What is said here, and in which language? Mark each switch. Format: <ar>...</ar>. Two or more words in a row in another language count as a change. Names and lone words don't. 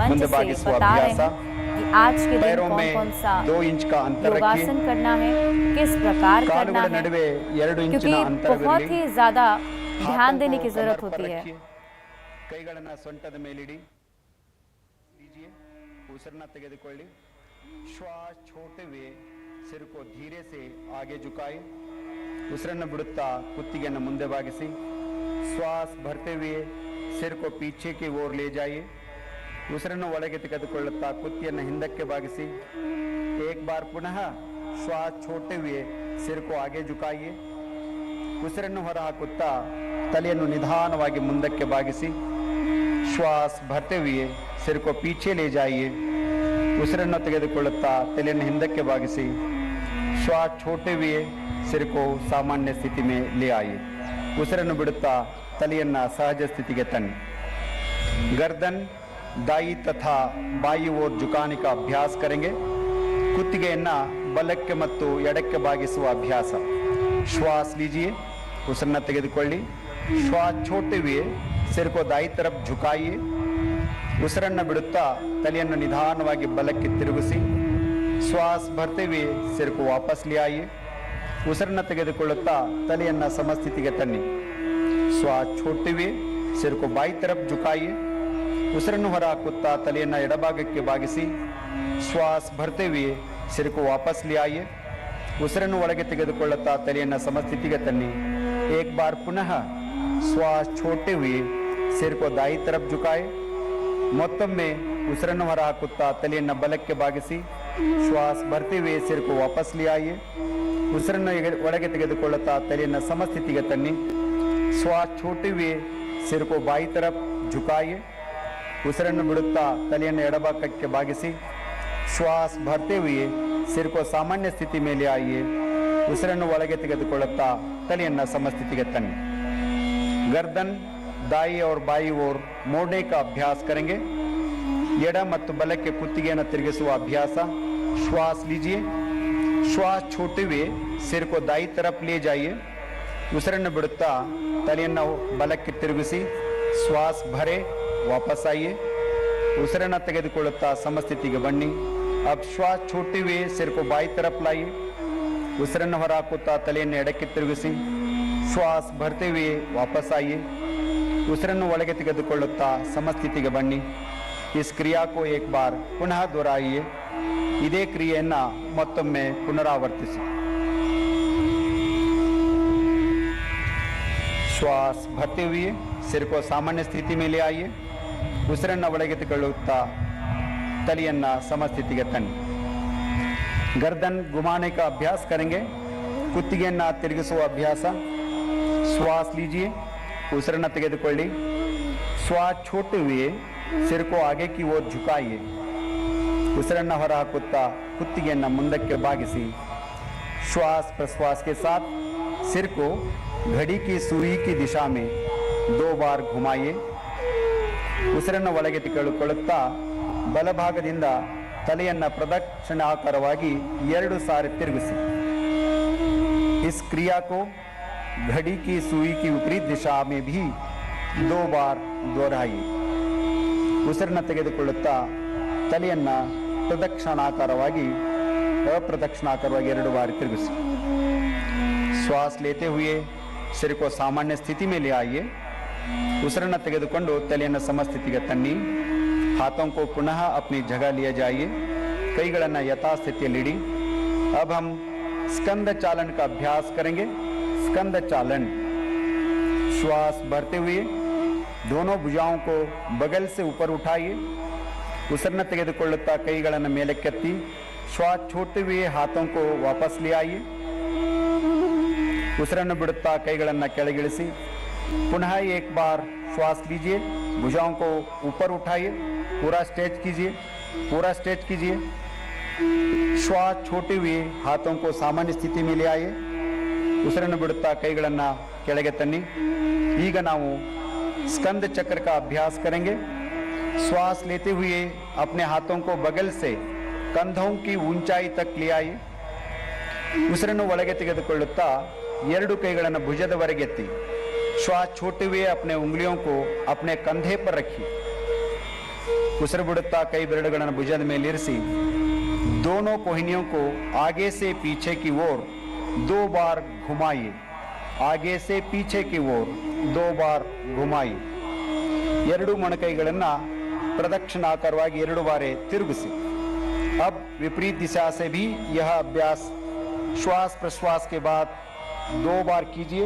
<hi>मंच से बता रहे हैं कि आज के दिन कौन कौन सा 2 इंच का अंतर रखिए। योगासन करना है, किस प्रकार करना है,</hi> <kn>नಡುವೆ 2 ಇಂಚಿನ</kn> <hi>क्योंकि</hi> <kn>ಅಂತರವಿರಲಿ।</kn> <hi>बहुत ही ज्यादा ध्यान देने की जरूरत होती है।</hi> <kn>ಕೈಗಳನ್ನು ಸೊಂಟದ ಮೇಲಿಡಿ, लीजिए, ಉಸಿರನ್ನ ತೆಗೆದುಕೊಳ್ಳಿ।</kn> <hi>श्वास छोड़ते हुए सिर को धीरे से आगे झुकाए।</hi> <kn>ಉಸಿರನ್ನು ಬಿಡುತ್ತಾ ಕುತ್ತಿಗೆಯನ್ನು ಮುಂದೆ ಬಾಗಿಸಿ।</kn> <hi>श्वास भरते हुए सिर को पीछे की ओर ले जाइए।</hi> <kn>ಉಸಿರನ್ನು ಒಳಗೆ ತೆಗೆದುಕೊಳ್ಳುತ್ತಾ ಕುತ್ತಿಗೆಯನ್ನು ಹಿಂದಕ್ಕೆ ಬಾಗಿಸಿ।</kn> <hi>एक बार पुनः श्वास छोड़ते हुए सिर को आगे झुकाइए।</hi> <kn>ಉಸಿರನ್ನು ಹೊರಹಾಕುತ್ತಾ ತಲೆಯನ್ನು ನಿಧಾನವಾಗಿ ಮುಂದಕ್ಕೆ ಬಾಗಿಸಿ।</kn> <hi>श्वास भरते हुए सिर को पीछे ले जाइए।</hi> <kn>ಉಸಿರನ್ನು ತೆಗೆದುಕೊಳ್ಳುತ್ತಾ ತಲೆಯನ್ನು ಹಿಂದಕ್ಕೆ ಬಾಗಿಸಿ।</kn> <hi>श्वास छोड़ते हुए सिर को सामान्य स्थिति में ले आइए।</hi> <kn>ಉಸಿರನ್ನು ಬಿಡುತ್ತಾ ತಲೆಯನ್ನು ಸಹಜ ಸ್ಥಿತಿಗೆ ತನ್ನಿ।</kn> <hi>गर्दन दाई तथा बाई ओर झुकाने का अभ्यास करेंगे।</hi> <kn>ಕುತ್ತಿಗೆಯನ್ನು ಬಲಕ್ಕೆ ಮತ್ತು ಎಡಕ್ಕೆ ಬಾಗಿಸುವ ಅಭ್ಯಾಸ।</kn> <hi>श्वास लीजिए,</hi> <kn>ಉಸಿರನ್ನು ತೆಗೆದುಕೊಳ್ಳಿ।</kn> <hi>श्वास छोड़ते हुए सिर को दाई तरफ झुकाइए।</hi> <kn>ಉಸಿರನ್ನು ಬಿಡುತ್ತಾ ತಲೆಯನ್ನು ನಿಧಾನವಾಗಿ ಬಲಕ್ಕೆ ತಿರುಗಿಸಿ।</kn> <hi>श्वास भरते हुए सिर को वापस ले आइए।</hi> <kn>ಉಸಿರನ್ನು ತೆಗೆದುಕೊಳ್ಳುತ್ತಾ ತಲೆಯನ್ನು ಸಮಸ್ಥಿತಿಗೆ ತನ್ನಿ।</kn> <hi>श्वास छोड़ते हुए सिर को बाई तरफ झुकाइए।</hi> <kn>ಉಸಿರನ್ನು ಹೊರಹಾಕುತ್ತಾ ತಲೆಯನ್ನು ಎಡಭಾಗಕ್ಕೆ ಬಾಗಿಸಿ।</kn> <hi>श्वास भरते हुए सिर को वापस ले आइए।</hi> <kn>ಉಸಿರನ್ನು ಒಳಗೆ ತೆಗೆದುಕೊಳ್ಳುತ್ತಾ ತಲೆಯನ್ನು ಸಮಸ್ಥಿತಿಗೆ ತನ್ನಿ।</kn> <hi>एक बार पुनः श्वास छोड़ते हुए सिर को दाई तरफ झुकाए।</hi> <kn>ಮತ್ತೊಮ್ಮೆ ಉಸಿರನ್ನು ಹೊರಹಾಕುತ್ತಾ ತಲೆಯನ್ನು ಬಲಕ್ಕೆ ಬಾಗಿಸಿ।</kn> <hi>श्वास भरते हुए सिर को वापस ले आइए।</hi> <kn>ಉಸಿರನ್ನು ಒಳಗೆ ತೆಗೆದುಕೊಳ್ಳುತ್ತಾ ತಲೆಯನ್ನು ಸಮಸ್ಥಿತಿಗೆ ತನ್ನಿ।</kn> <hi>श्वास छोड़ते हुए सिर को बाई तरफ झुकाइए।</hi> <kn>ಉಸಿರನ್ನು ಬಿಡುತ್ತಾ ತಲೆಯನ್ನು ಎಡಭಾಗಕ್ಕೆ ಬಾಗಿಸಿ।</kn> <hi>श्वास भरते हुए सिर को सामान्य स्थिति में ले आइए।</hi> <kn>ಉಸಿರನ್ನು ಒಳಗೆ ತೆಗೆದುಕೊಳ್ಳುತ್ತಾ ತಲೆಯನ್ನು ಸಮಸ್ಥಿತಿಗೆ ತನ್ನಿ।</kn> <hi>गर्दन दाई और बाई ओर मोड़ने का अभ्यास करेंगे।</hi> <kn>ಎಡ ಮತ್ತು ಬಲಕ್ಕೆ ಕುತ್ತಿಗೆಯನ್ನು ತಿರುಗಿಸುವ ಅಭ್ಯಾಸ।</kn> <hi>श्वास लीजिए, श्वास छोड़ते हुए सिर को दाई तरफ ले जाइए।</hi> <kn>ಉಸಿರನ್ನು ಬಿಡುತ್ತಾ ತಲೆಯನ್ನು ಬಲಕ್ಕೆ ತಿರುಗಿಸಿ।</kn> <hi>श्वास भरे, वापस आइए।</hi> <kn>ಉಸಿರನ್ನು ತೆಗೆದುಕೊಳ್ಳುತ್ತಾ ಸಮಸ್ಥಿತಿಗೆ ಬನ್ನಿ।</kn> <hi>अब श्वास छोड़ते हुए सिर को बाई तरफ लाइए।</hi> <kn>ಉಸಿರನ್ನು ಹೊರಹಾಕುತ್ತಾ ತಲೆಯನ್ನು ಎಡಕ್ಕೆ ತಿರುಗಿಸಿ।</kn> <hi>श्वास भरते हुए वापस आइए।</hi> <kn>ಉಸಿರನ್ನು ಒಳಗೆ ತೆಗೆದುಕೊಳ್ಳುತ್ತಾ ಸಮಸ್ಥಿತಿಗೆ ಬನ್ನಿ।</kn> <hi>इस क्रिया को एक बार पुनः दोहराइए।</hi> <kn>ಇದೇ ಕ್ರಿಯೆಯನ್ನು ಮತ್ತೊಮ್ಮೆ ಪುನರಾವರ್ತಿಸಿ।</kn> <hi>श्वास भरते हुए सिर को सामान्य स्थिति में ले आइए।</hi> <kn>ಉಸಿರನ್ನು ಒಳಗೆ ತೆಗೆದುಕೊಳ್ಳುತ್ತಾ ತಲೆಯನ್ನು ಸಮಸ್ಥಿತಿಗೆ ತನ್ನಿ।</kn> <hi>गर्दन घुमाने का अभ्यास करेंगे।</hi> <kn>ಕುತ್ತಿಗೆಯನ್ನು ತಿರುಗಿಸುವ ಅಭ್ಯಾಸ।</kn> <hi>श्वास लीजिए,</hi> <kn>ಉಸಿರನ್ನು ತೆಗೆದುಕೊಳ್ಳಿ।</kn> <hi>श्वास छोड़ते हुए सिर को आगे की ओर झुकाइए।</hi> <kn>ಉಸಿರನ್ನು ಹೊರಹಾಕುತ್ತಾ ಕುತ್ತಿಗೆಯನ್ನು ಮುಂದಕ್ಕೆ ಬಾಗಿಸಿ।</kn> <hi>श्वास प्रश्वास के साथ सिर को घड़ी की सुई की दिशा में 2 बार घुमाइए।</hi> <kn>ಉಸಿರನ್ನು ಒಳಗೆ ತೆಗೆದುಕೊಳ್ಳುತ್ತಾ ಬಲಭಾಗದಿಂದ ತಲೆಯನ್ನು ಪ್ರದಕ್ಷಿಣಾಕಾರವಾಗಿ 2 ಸಾರಿ ತಿರುಗಿಸಿ।</kn> <hi>इस क्रिया को घड़ी की सुई की विपरीत दिशा में भी 2 बार दोहराइए।</hi> <kn>ಉಸಿರನ್ನು ತೆಗೆದುಕೊಳ್ಳುತ್ತಾ ತಲೆಯನ್ನು ಪ್ರದಕ್ಷಿಣಾಕಾರವಾಗಿ ಅಪ್ರದಕ್ಷಿಣಾಕಾರವಾಗಿ 2 ಬಾರಿ ತಿರುಗಿಸಿ।</kn> <hi>श्वास लेते हुए सिर को सामान्य स्थिति में ले आइए।</hi> <kn>ಉಸಿರನ್ನು ತೆಗೆದುಕೊಂಡು ತಲೆಯನ್ನು ಸಮಸ್ಥಿತಿಗೆ ತನ್ನಿ।</kn> <hi>हाथों को पुनः अपनी जगह लिए जाइए।</hi> <kn>ಕೈಗಳನ್ನು ಯಥಾಸ್ಥಿತಿಯಲ್ಲಿಡಿ।</kn> <hi>अब हम स्कंद चालन का अभ्यास करेंगे। स्कंद चालन। श्वास भरते हुए दोनों भुजाओं को बगल से ऊपर उठाइए।</hi> <kn>ಉಸಿರನ್ನು ತೆಗೆದುಕೊಳ್ಳುತ್ತಾ ಕೈಗಳನ್ನು ಮೇಲಕ್ಕೆತ್ತಿ।</kn> <hi>श्वास छोड़ते हुए हाथों को वापस ले आइए।</hi> <kn>ಉಸಿರನ್ನು ಬಿಡುತ್ತಾ ಕೈಗಳನ್ನು ಕೆಳಗಿಳಿಸಿ।</kn> <hi>पुनः एक बार श्वास लीजिए, भुजाओं को ऊपर उठाइए। पूरा स्ट्रेच कीजिए, पूरा स्ट्रेच कीजिए। श्वास छोड़ते हुए हाथों को सामान्य स्थिति में ले आइए।</hi> <kn>ಉಸಿರನ್ನು ಬಿಡುತ್ತಾ ಕೈಗಳನ್ನು ಕೆಳಗೆ ತನ್ನಿ। ಈಗ ನಾವು</kn> <hi>स्कंद चक्र का अभ्यास करेंगे। श्वास लेते हुए अपने हाथों को बगल से कंधों की ऊंचाई तक ले आइए।</hi> <kn>ಉಸಿರನ್ನು ಒಳಗೆ ತೆಗೆದುಕೊಳ್ಳುತ್ತಾ 2 ಕೈಗಳನ್ನು ಭುಜದವರೆಗೆ ಎತ್ತಿ।</kn> <hi>श्वास छोड़ते हुए अपने उंगलियों को अपने कंधे पर रखिए।</hi> <kn>ಉಸಿರು ಬಿಡುತ್ತಾ ಕೈ ಬೆರಳುಗಳನ್ನು ಭುಜದ ಮೇಲಿರಿಸಿ</kn> <hi>दोनों कोहनियों को आगे से पीछे की ओर 2 बार घुमाइए। आगे से पीछे की ओर 2 बार घुमाइए।</hi> <kn>ಎರಡು ಮೊಣಕೈಗಳನ್ನು ಪ್ರದಕ್ಷಿಣಾಕಾರವಾಗಿ 2 ಬಾರಿ ತಿರುಗಿಸಿ।</kn> <hi>अब विपरीत दिशा से भी यह अभ्यास श्वास प्रश्वास के बाद 2 बार कीजिए।</hi>